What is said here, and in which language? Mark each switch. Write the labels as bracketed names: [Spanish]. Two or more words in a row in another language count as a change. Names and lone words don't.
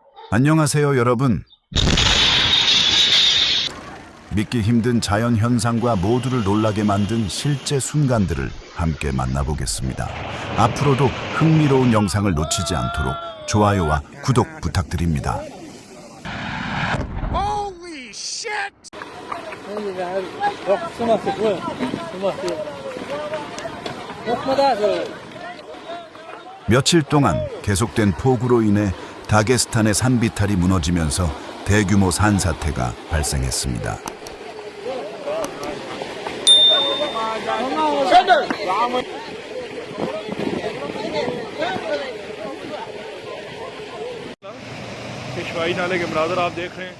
[Korean] 안녕하세요, 여러분. 믿기 힘든 자연 현상과 모두를 놀라게 만든 실제 순간들을 함께 만나보겠습니다. 앞으로도 흥미로운 영상을 놓치지 않도록 좋아요와 구독 부탁드립니다. [English] Holy shit! [Korean] 며칠 동안 계속된 폭우로 인해 다게스탄의 산비탈이 무너지면서 대규모 산사태가 발생했습니다. [Hindi] पेशवाई नाले के मनाजर आप देख रहे हैं।